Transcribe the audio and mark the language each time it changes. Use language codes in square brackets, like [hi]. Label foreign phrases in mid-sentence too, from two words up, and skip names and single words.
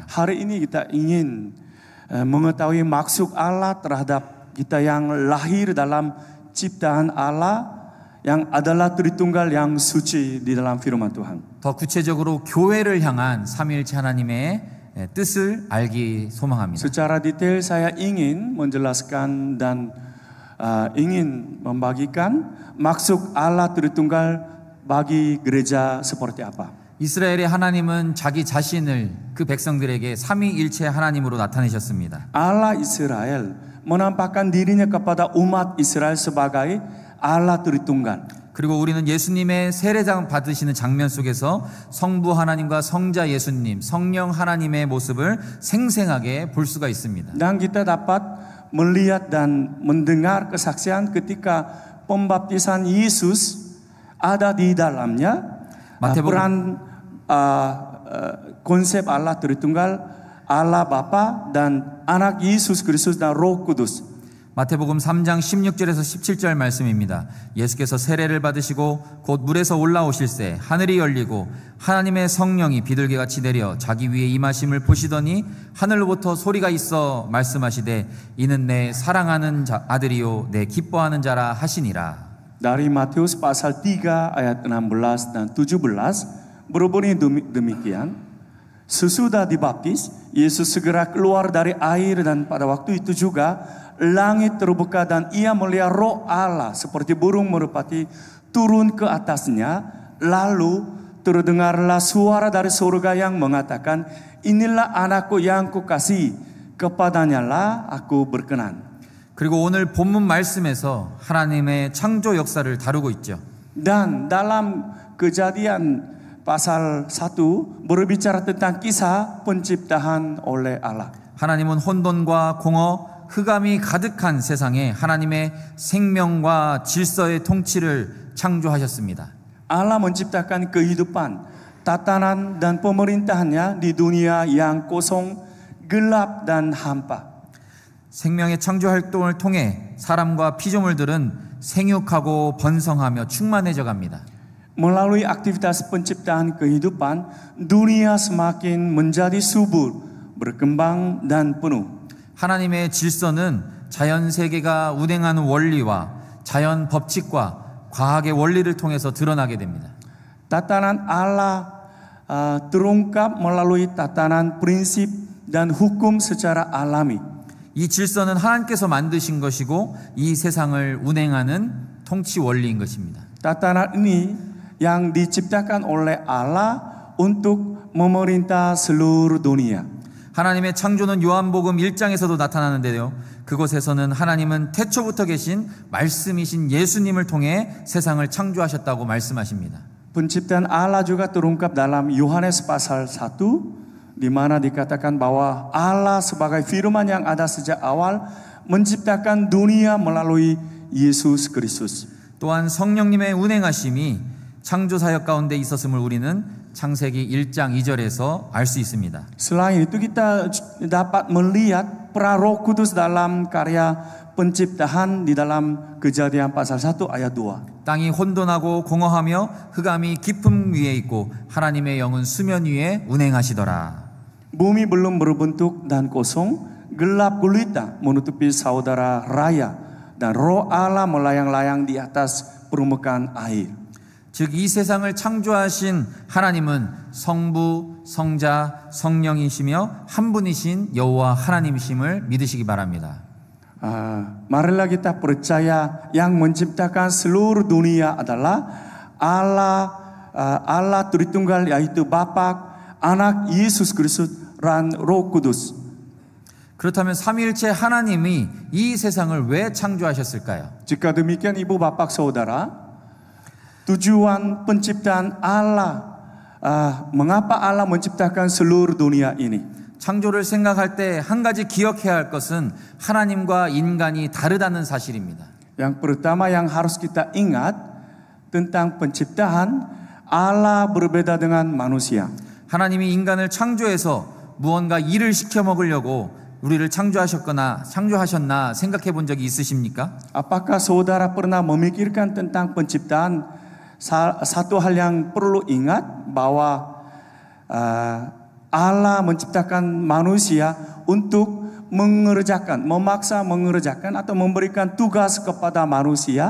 [id] Hari ini kita ingin mengetahui maksud Allah terhadap kita yang lahir dalam ciptaan Allah yang adalah Tritunggal yang suci di dalam firman Tuhan. [ko] 더 구체적으로 교회를 향한 삼위일체 하나님의 뜻을 알기 소망합니다. [id] Secara detail saya ingin menjelaskan dan ingin membagikan maksud Allah Tritunggal bagi gereja seperti apa. [ko] 이스라엘의 하나님은 자기 자신을 그 백성들에게 삼위일체 하나님으로 나타내셨습니다. [id] Allah Israel menampakkan dirinya kepada umat Israel sebagai Allah Tritunggal. [ko] 그리고 우리는 예수님의 세례장 받으시는 장면 속에서 성부 하나님과 성자 예수님, 성령 하나님의 모습을 생생하게 볼 수가 있습니다. [id] Dan kita dapat melihat dan mendengar kesaksian ketika pembaptisan Yesus ada di dalamnya. Peran konsep Allah Tritunggal, Allah Bapa dan Anak Yesus Kristus dan Roh Kudus. [ko] 마태복음 3장 16절에서 17절 말씀입니다. 예수께서 세례를 받으시고 곧 물에서 올라오실새 하늘이 열리고 하나님의 성령이 비둘기같이 내려 자기 위에 임하심을 보시더니 하늘로부터 소리가 있어 말씀하시되 이는 내 사랑하는 아들이요 내 기뻐하는 자라 하시니라. [id] Dari Matius pasal 3 ayat 16 dan 17 berbunyi demikian. Sesudah dibaptis, Yesus segera keluar dari air dan pada waktu itu juga langit terbuka dan ia melihat roh Allah seperti burung merpati turun ke atasnya. Lalu terdengarlah suara dari surga yang mengatakan, inilah anakku yang kukasihi, kepadanya lah aku berkenan. [ko] 그리고 오늘 본문 말씀에서 하나님의 창조 역사를 다루고 있죠. [id] Dan dalam Kejadian pasal 1 berbicara tentang kisah penciptaan oleh Allah. [ko] 하나님은 혼돈과 공허, 흑암이 가득한 세상에 하나님의 생명과 질서의 통치를 창조하셨습니다. [id] Allah menciptakan kehidupan, tatanan dan pemerintahannya di dunia yang kosong, gelap dan hampa. [ko] 생명의 창조 활동을 통해 사람과 피조물들은 생육하고 번성하며 충만해져 갑니다. [id] Melalui aktivitas penciptaan kehidupan, dunia semakin menjadi subur, berkembang dan penuh. [ko] 하나님의 질서는 자연 세계가 운행하는 원리와 자연 법칙과 과학의 원리를 통해서 드러나게 됩니다. [id] Tatanan Allah terungkap melalui tatanan prinsip dan hukum secara alami. [ko] 이 질서는 하나님께서 만드신 것이고 이 세상을 운행하는 통치 원리인 것입니다. [id] Tatanan ini yang diciptakan oleh Allah untuk memerintah seluruh dunia. [ko] 하나님의 창조는 요한복음 1장에서도 나타나는데요. 그곳에서는 하나님은 태초부터 계신 말씀이신 예수님을 통해 세상을 창조하셨다고 말씀하십니다. [id] Penciptaan Allah juga terungkap dalam Yohanes pasal 1 di mana dikatakan bahwa Allah sebagai firman yang ada sejak awal menciptakan dunia melalui Yesus Kristus. [ko] 또한 성령님의 운행하심이 창조 사역 가운데 있었음을 우리는 창세기 1장 2절에서 알 수 있습니다. [id] Selain itu kita dapat melihat peran Roh Kudus dalam karya penciptaan di dalam Kejadian pasal 1 ayat 2. [ko] 땅이 혼돈하고 공허하며 흑암이 깊음 위에 있고 하나님의 영은 수면 위에 운행하시더라. [id] Bumi belum berbentuk dan kosong, gelap gulita menutupi saudara raya dan Roh Allah melayang-layang di atas permukaan air. [ko] 즉 이 세상을 창조하신 하나님은 성부, 성자, 성령이시며 한 분이신 여호와 하나님이심을 믿으시기 바랍니다. [id] Marilah kita percaya yang menciptakan seluruh dunia adalah Allah Tritunggal yaitu Bapa, Anak Yesus Kristus dan Roh Kudus. [ko] 그렇다면 삼위일체 하나님이 이 세상을 왜 창조하셨을까요? [id] Jika demikian ibu bapak saudara, tujuan penciptaan Allah, mengapa Allah menciptakan seluruh dunia ini? [ko] 창조를 생각할 때 한 가지 기억해야 할 것은 하나님과 인간이 다르다는 사실입니다. [id] Yang pertama yang harus kita ingat tentang penciptaan, Allah berbeda dengan manusia. [ko] 하나님이 인간을 창조해서 무언가 일을 시켜 먹으려고 우리를 창조하셨나 생각해 본 적이 있으십니까? [id] Apakah saudara pernah memikirkan tentang penciptaan? Satu hal yang perlu ingat bahwa Allah menciptakan manusia untuk memaksa mengerjakan atau memberikan tugas kepada manusia.